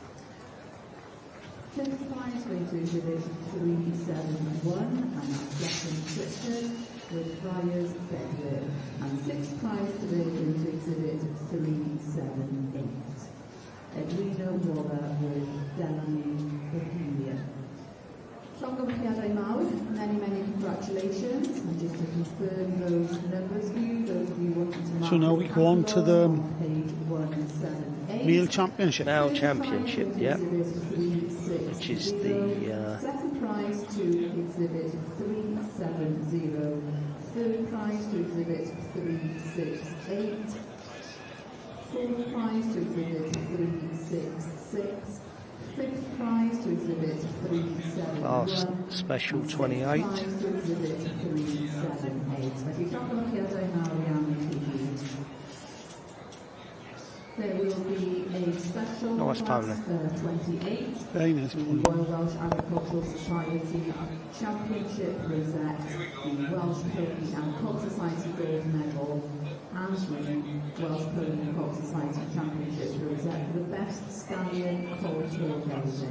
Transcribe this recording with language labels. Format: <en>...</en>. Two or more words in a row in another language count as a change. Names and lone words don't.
<en>Fifth prize going to exhibit 371, and that's Justin Pritchard with Friars Bedford. And sixth prize today going to exhibit 378. Edwina Waller with Delany Bohemia.</en> <cy>Llongyfarchiadau mawr,</cy> <en>many congratulations, and just to confirm those numbers for you, those of you wanting to mark. So now we go on to the page 178. Male Championship. Male Championship, yeah. Which is the second prize to exhibit 370, third prize to exhibit 368, fourth prize to exhibit 366. Fifth prize to exhibit 371. last special 28. Prize to exhibit 378.</en> <cy>Felly llongyfarchiadau mawr iawn I chi.</cy> <en>There will be a special Nice class pony. 28. Very nice The pony. Royal Welsh Agricultural Society Championship Rosette, the Welsh Pony and Colt Society Gold Medal, and the Welsh Pony and Colt Society Championship Rosette for the best stallion colt racing.</en>